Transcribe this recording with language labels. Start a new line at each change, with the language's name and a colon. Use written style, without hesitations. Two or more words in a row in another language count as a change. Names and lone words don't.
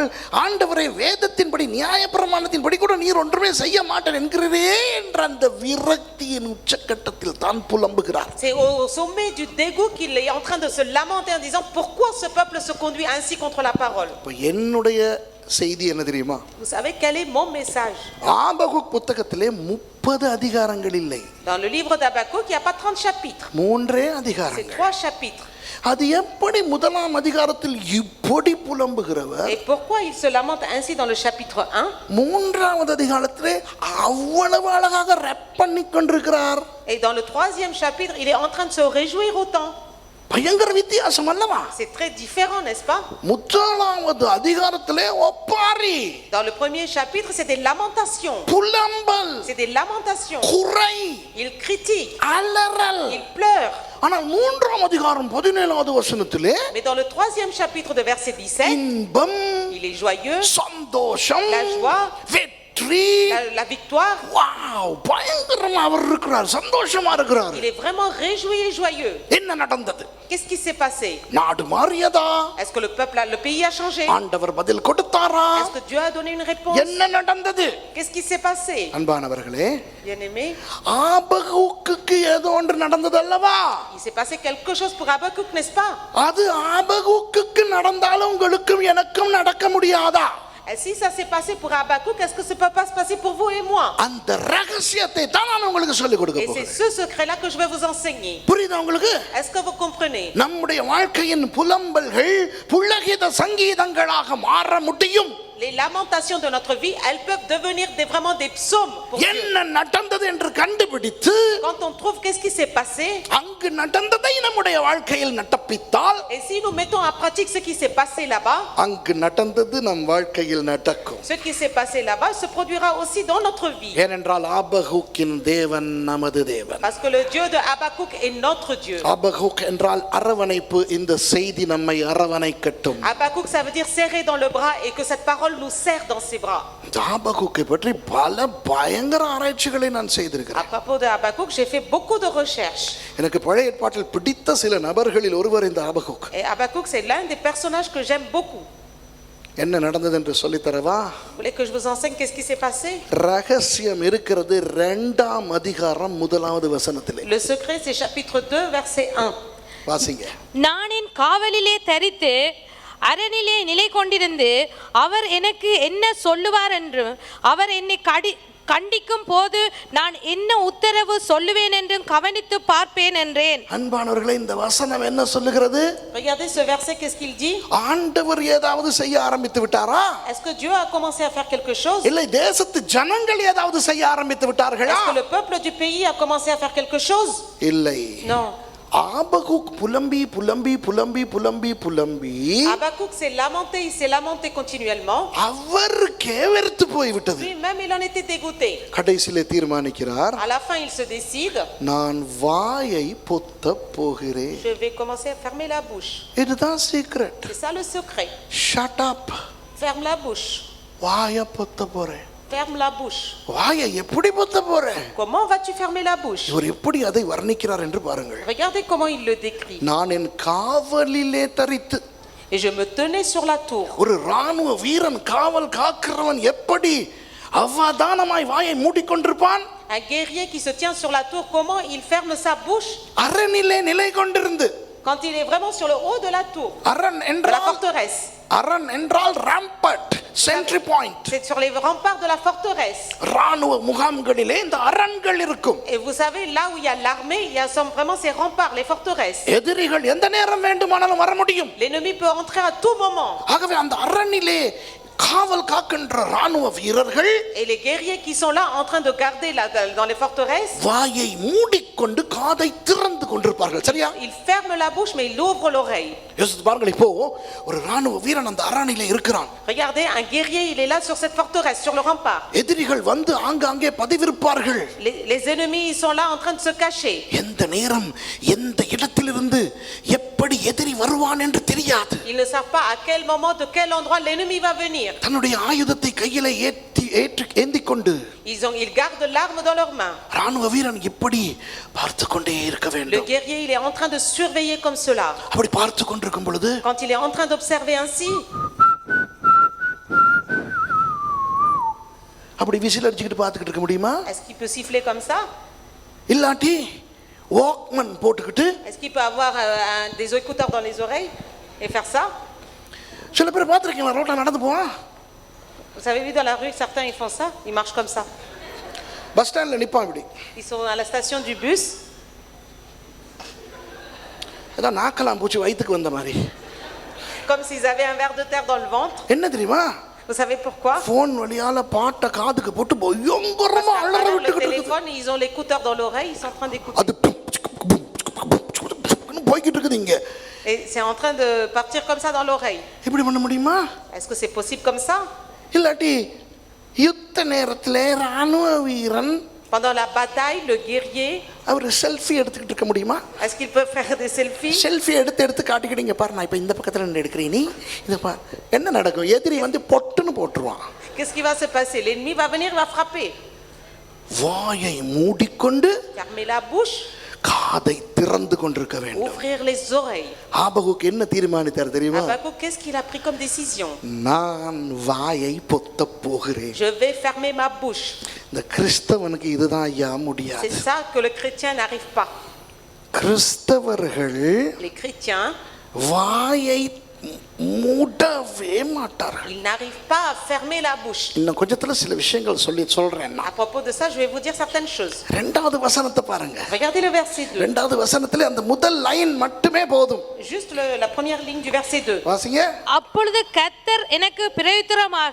Tamil: ஆண்டவரே, வேதத்தின்படி நியாயப்பிரமாணத்தின்படி கூட நீர் ஒன்றுமே செய்ய மாட்டேன் என்கிறதே என்ற அந்த விரக்தியின் உச்சக்கட்டத்தில் தான் புலம்புகிறார்.
French: C'est au sommet du dégoût qu'il est en train de se lamenter en disant pourquoi ce peuple se conduit ainsi contre la parole.
Tamil: என்னுடைய செய்தி என்ன தெரியுமா?
French: Vous savez quel est mon message?
Tamil: ஆபகுக் புத்தகத்திலே 30 அதிகாரங்கள் இல்லை.
French: Dans le livre d'Habakkuk, il n'y a pas 30 chapitres. 3 C'est
Tamil: அதிகாரங்கள்.
French: 3 chapitres.
Tamil: அது எப்படி முதலாம் அதிகாரத்தில் இப்படி புலம்புகிறவர்
French: Et pourquoi il se lamente ainsi dans le chapitre 1?
Tamil: 3வது அதிகாரத்திலே அவ்வளவு அழகாக ரேப் பண்ணி கொண்டிருக்கிறார்?
French: Et dans le 3e chapitre, il est en train de se réjouir autant.
Tamil: பயங்கர வித்தியாசம் அல்லவா?
French: C'est très différent, n'est-ce pas?
Tamil: முதலாவது அதிகாரத்திலே ஒப்பாரி,
French: Dans le premier chapitre, c'est des lamentations.
Tamil: புலம்பல்,
French: C'est des lamentations.
Tamil: குறை,
French: Il critique,
Tamil: அலறல்.
French: il pleure.
Tamil: ஆனால் 3ஆம் அதிகாரம் 17வது வசனத்திலே
French: Mais dans le 3e chapitre de verset 17,
Tamil: இன்பம்,
French: il est joyeux,
Tamil: சந்தோஷம்,
French: la joie,
Tamil: வெற்றி,
French: la victoire.
Tamil: வாவ், பயங்கரமா அவர் இருக்கிறார், சந்தோஷமா இருக்கிறார்.
French: Il est vraiment réjoui et joyeux.
Tamil: என்ன நடந்தது?
French: Qu'est-ce qui s'est passé?
Tamil: நாடு மாறியதா?
French: Est-ce que le pays a changé?
Tamil: ஆண்டவர் பதில் கொடுத்தாரா?
French: Est-ce que Dieu a donné une réponse?
Tamil: என்ன நடந்தது?
French: Qu'est-ce qui s'est passé?
Tamil: அன்பானவர்களே,
French: Bien-aimé,
Tamil: ஆபகுக்குக்கு ஏதோ ஒன்று நடந்தது அல்லவா?
French: il s'est passé quelque chose pour Habakkuk, n'est-ce pas?
Tamil: அது ஆபகுக்குக்கு நடந்தாலும் உங்களுக்கும் எனக்கும் நடக்க முடியாதா?
French: Et si ça s'est passé pour Habakkuk, est-ce que ça peut pas se passer pour vous et moi?
Tamil: அந்த ரகசியத்தை தான் நான் உங்களுக்கு சொல்லிக் கொடுக்க
French: Et c'est
Tamil: போகிறேன்.
French: ce secret-là que je vais vous enseigner.
Tamil: புரியுதா உங்களுக்கு?
French: Est-ce que vous comprenez?
Tamil: நம்முடைய வாழ்க்கையின் புலம்பல்கள் புலகித சங்கீதங்களாக மாற முடியும்.
French: Les lamentations de notre vie, elles peuvent devenir vraiment des psaumes pour Dieu.
Tamil: என்ன நடந்தது என்று கண்டுபிடித்து
French: Quand on trouve qu'est-ce qui s'est passé,
Tamil: அங்கு நடந்ததை நம்முடைய வாழ்க்கையில் நடப்பித்தால்,
French: et si nous mettons en pratique ce qui s'est passé là-bas,
Tamil: அங்கு நடந்தது நம் வாழ்க்கையில் நடக்கும்.
French: ce qui s'est passé là-bas se produira aussi dans notre vie.
Tamil: ஏனென்றால் ஆபகுக்கின் தேவன் நமது தேவன்.
French: Parce que le Dieu de Habakkuk est notre Dieu.
Tamil: ஆபகுக் என்றால் அரவணைப்பு. இந்த செய்தி நம்மை அரவணைக்கட்டும்.
French: Habakkuk, ça veut dire serrer dans le bras et que cette parole nous serre dans ses bras.
Tamil: ஆபகுக்கை பற்றி பல பயங்கர ஆராய்ச்சிகளை நான் செய்திருக்கிறேன்.
French: À propos de Habakkuk, j'ai fait beaucoup de recherches.
Tamil: எனக்கு பழைய ஏற்பாட்டில் பிடித்த சில நபர்களில் ஒருவர் இந்த ஆபகுக்.
French: Et Habakkuk, c'est l'un des personnages que j'aime beaucoup.
Tamil: என்ன நடந்தது என்று சொல்லி தரவா?
French: Vous voulez que je vous enseigne qu'est-ce qui s'est passé?
Tamil: ரகசியம் இருக்கிறது 2ஆம் அதிகாரம் 1வது வசனத்திலே.
French: Le secret, c'est chapitre 2, verset 1.
Tamil: வாசிங்க. நான் என் காவலிலே தரித்து அரணிலே நிலை கொண்டிருந்து அவர் எனக்கு என்ன சொல்லுவார் என்று அவர் என்னை கண்டிக்கும் போது நான் என்ன உத்தரவு சொல்லுவேன் என்றும் கவனித்து பார்ப்பேன் என்றேன். அன்பானவர்களே, இந்த வசனம் என்ன சொல்லுகிறது?
French: Regardez ce verset, qu'est-ce qu'il dit?
Tamil: ஆண்டவர் ஏதாவது செய்ய ஆரம்பித்து விட்டாரா?
French: Est-ce que Dieu a commencé à faire quelque chose?
Tamil: இல்லை, தேசத்து ஜனங்கள் ஏதாவது செய்ய ஆரம்பித்து விட்டார்களா?
French: Est-ce que le peuple du pays a commencé à faire quelque chose?
Tamil: இல்லை.
French: Non.
Tamil: ஆபகுக் புலம்பி புலம்பி புலம்பி புலம்பி புலம்பி
French: Habakkuk s'est lamenté continuellement.
Tamil: அவருக்கே வெறுத்து போய்விட்டது.
French: Lui-même, il en était dégoûté.
Tamil: கடைசியிலே தீர்மானிக்கிறார்,
French: À la fin, il se décide.
Tamil: நான் வாயை பொத்த போகிறேன்.
French: Je vais commencer à fermer la bouche.
Tamil: இதுதான் சீக்ரெட்.
French: C'est ça le secret.
English: shut up.
French: Ferme la bouche.
Tamil: வாயை பொத்த போறேன்.
French: Ferme la bouche.
Tamil: வாயை எப்படி பொத்த போறேன்?
French: Comment vas-tu fermer la bouche?
Tamil: இவர் எப்படி அதை வர்ணிக்கிறார் என்று பாருங்கள்.
French: Regardez comment il le décrit.
Tamil: நான் என் காவலிலே தரித்து.
French: Et je me tenais sur la tour.
Tamil: ஒரு ராணுவ வீரன் காவல் காக்கிறவன் எப்படி அவதானமாய் வாயை மூடிக்கொண்டிருப்பான்?
French: Un guerrier qui se tient sur la tour, comment il ferme sa bouche?
Tamil: அரணிலே நிலை கொண்டிருந்து.
French: Quand il est vraiment sur le haut de la tour,
Tamil: அரண்
French: de la
Tamil: என்றால்
French: forteresse.
Tamil: அரண் என்றால்
English: rampart, sentry point.
French: C'est sur les remparts de la forteresse.
Tamil: ராணுவ முகாம்களிலே இந்த அரண்கள் இருக்கும்.
French: Et vous savez, là où il y a l'armée, il y a vraiment ces remparts, les forteresses.
Tamil: எதிரிகள் எந்த நேரம் வேண்டுமானாலும் வர முடியும்.
French: L'ennemi peut entrer à tout moment.
Tamil: ஆகவே அந்த அரண்ணிலே காவல் காக்கின்ற ராணுவ வீரர்கள்
French: Et les guerriers qui sont là en train de garder dans les forteresses,
Tamil: வாயை மூடிக்கொண்டு காதை திறந்து கொண்டிருப்பார்கள். சரியா?
French: ils ferment la bouche mais ils ouvrent l'oreille.
Tamil: யோசித்து பாருங்கள், இப்போ ஒரு ராணுவ வீரன் அந்த அரண்ணிலே இருக்கிறான்.
French: Regardez, un guerrier, il est là sur cette forteresse, sur le rempart.
Tamil: எதிரிகள் வந்து ஆங்காங்கே பதிவிருப்பார்கள்.
French: Les ennemis, ils sont là en train de se cacher.
Tamil: எந்த நேரம் எந்த இடத்திலிருந்து எப்படி எதிரி வருவான் என்று தெரியாது.
French: Ils ne savent pas à quel moment, de quel endroit l'ennemi va venir.
Tamil: தன்னுடைய ஆயுதத்தை கையிலே ஏந்தி கொண்டு
French: Ils gardent l'arme dans leurs mains.
Tamil: ராணுவ வீரன் இப்படி பார்த்து கொண்டே இருக்க
French: Le
Tamil: வேண்டும்.
French: guerrier, il est en train de surveiller comme cela.
Tamil: அப்படி பார்த்து கொண்டிருக்கும் பொழுது
French: Quand il est en train d'observer ainsi,
Tamil: அப்படி விசில் அடிச்சுக்கிட்டு பார்த்துக்கிட்டு இருக்க முடியுமா?
French: est-ce qu'il peut siffler comme ça?
Tamil: இல்லாட்டி வாக்மன் போட்டுக்கிட்டு
French: Est-ce qu'il peut avoir des écouteurs dans les oreilles et faire ça?
Tamil: சில பேர் பார்த்துருக்கீங்களா ரோட்ல நடந்து போவான்,
French: Vous avez vu dans la rue, certains ils font ça, ils marchent comme ça.
Tamil: பஸ் ஸ்டாண்ட்ல நிப்பான் இப்படி.
French: Ils sont à la station du bus,
Tamil: ஏதோ நாக்கலாம் பூச்சி வயிற்றுக்கு வந்த மாதிரி.
French: comme s'ils avaient un ver de terre dans le ventre.
Tamil: என்ன தெரியுமா?
French: Vous savez pourquoi?
Tamil: போன் வழியால பாட்டை காதுக்கு போட்டு
French: Parce
Tamil: பயங்கரமா
French: qu'à
Tamil: அலற
French: travers le
Tamil: விட்டுக்கிட்டு இருக்குது.
French: téléphone, ils ont l'écouteur dans l'oreille, ils sont en train d'écouter.
Tamil: அது போய்கிட்டு இருக்குது இங்க.
French: Et c'est en train de partir comme ça dans l'oreille.
Tamil: இப்படி பண்ண முடியுமா?
French: Est-ce que c'est possible comme ça?
Tamil: இல்லாட்டி யுத்த நேரத்திலே ராணுவ வீரன்
French: Pendant la bataille, le guerrier,
Tamil: அவர் செல்ஃபி எடுத்துக்கிட்டு இருக்க முடியுமா?
French: est-ce qu'il peut faire des selfies?
Tamil: செல்ஃபி எடுத்து காட்டிக்கிட்டீங்க பாரு, நான் இப்போ இந்த பக்கத்தில் நின்று எடுக்கிறேன், நீ இதை பார். என்ன நடக்கும்? எதிரி வந்து பொட்டுன்னு போட்டுருவான்.
French: Qu'est-ce qui va se passer? L'ennemi va venir, il va frapper.
Tamil: வாயை மூடிக்கொண்டு
French: Fermer la bouche,
Tamil: காதை திறந்து கொண்டிருக்க வேண்டும்.
French: ouvrir les oreilles.
Tamil: ஆபகுக்கு என்ன தீர்மானித்தார் தெரியுமா?
French: Habakkuk, qu'est-ce qu'il a pris comme décision?
Tamil: நான் வாயை பொத்த போகிறேன்.
French: Je vais fermer ma bouche.
Tamil: இந்த கிறிஸ்தவனுக்கு இதுதான் ஐயா
French: C'est
Tamil: முடியாது.
French: ça que le chrétien n'arrive pas.
Tamil: கிறிஸ்தவர்கள்
French: Les chrétiens,
Tamil: வாயை மூடவே மாட்டார்கள்.
French: ils n'arrivent pas à fermer la bouche.
Tamil: இன்னும் கொஞ்சத்துல சில விஷயங்கள் சொல்றேன்.
French: À propos de ça, je vais vous dire certaines choses.
Tamil: இரண்டாவது வசனத்தை பாருங்க.
French: Regardez le verset 2.
Tamil: இரண்டாவது வசனத்திலே அந்த முதல் லைன் மட்டுமே போதும்.
French: Juste la première ligne du verset 2.
Tamil: வாசிங்க. அப்பொழுது கர்த்தர் எனக்கு பிரயுத்தரமாக